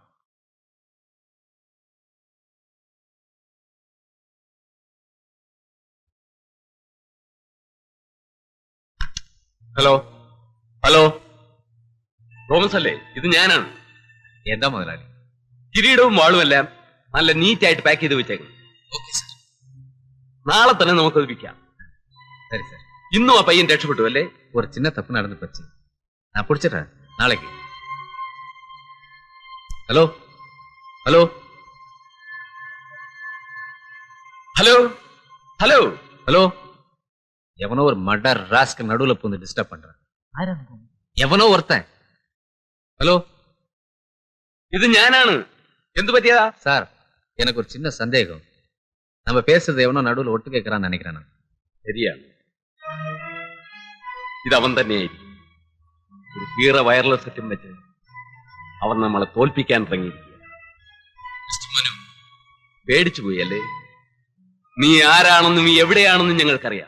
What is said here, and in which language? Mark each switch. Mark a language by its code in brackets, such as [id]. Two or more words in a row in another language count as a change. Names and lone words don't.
[ml] ഹലോ ഹലോ, തോമസ് അല്ലേ? ഇത് ഞാനാണ്. എന്താ മുതലാളി? കിരീടവും വാളുമെല്ലാം നല്ല നീറ്റായിട്ട് പാക്ക് ചെയ്ത് വെച്ചേക്കണം. നാളെ തന്നെ നമുക്കത് വിൽക്കാം. [ta] சரி சார். [ml] ഇന്നും ആ പയ്യൻ രക്ഷപ്പെട്ടു അല്ലേ? [ta] ஒரு சின்ன தப்பு நடந்து போச்சு. நான் பிடிச்சிடுறேன் நாளைக்கு. [ml] ഹലോ ഹലോ ഹലോ ഹലോ [ta] ஹலோ, எவனோ ஒரு மடர் ராஸ்க்கு நடுவுல பூந்து டிஸ்டர்ப் பண்றான். எவனோ ஒருத்தன். ஹலோ, [ml] ഇത് ഞാനാണ്. എന്ത് പറ്റിയതാ? [ta] சார், எனக்கு ஒரு சின்ன சந்தேகம். நம்ம பேசுறது எவனோ நடுவுல ஒட்டு கேட்கறான்னு நினைக்கிறேன் நான். [ml] ശരിയാണ്, ഇത് അവൻ തന്നെയായിരിക്കും. ഒരു കീറ [en] wireless set [ml] വെച്ച് അവൻ നമ്മളെ തോൽപ്പിക്കാൻ ഇറങ്ങിയിരിക്കുക. പേടിച്ചു പോയി അല്ലേ? നീ ആരാണെന്നും നീ എവിടെയാണെന്നും ഞങ്ങൾക്കറിയാം.